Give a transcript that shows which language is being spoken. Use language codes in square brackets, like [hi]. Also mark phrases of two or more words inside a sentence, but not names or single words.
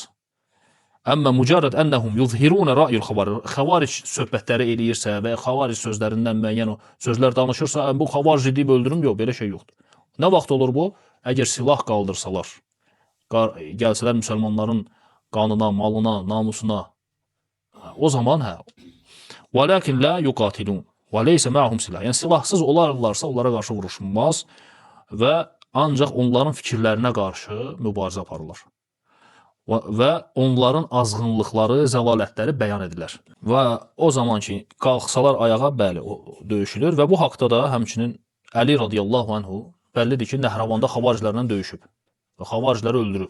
[ar] أما مجرد أنهم يظهرون رأي الخوارج [az] söhbətləri eləyirsə və xavaric sözlərindən müəyyən sözlər danışırsa, bu xavarici deyib öldürüm, yox, belə şey yoxdur. Nə vaxt olur bu? Əgər silah qaldırsalar, gəlsələr müsəlmanların qanına, malına, namusuna, o zaman [ar] وَلَكِنْ لَا يُقَاتِلُونَ وَلَيْسَ مَعْهُمْ [az] silah. Yəni silahsız olarlarsa onlara qarşı vuruşulmaz və ancaq onların fikirlərinə qarşı mübarizə aparırlar. Və onların azğınlıqları, zəlalətləri bəyan edilir. Və o zaman ki, qalxsalar ayağa, bəli, döyüşülür və bu haqda da həmçinin Əli [ar] رضي الله عنه [az] bəllidir ki, Nəhravanda xavariclərlə döyüşüb və xavaricləri öldürüb.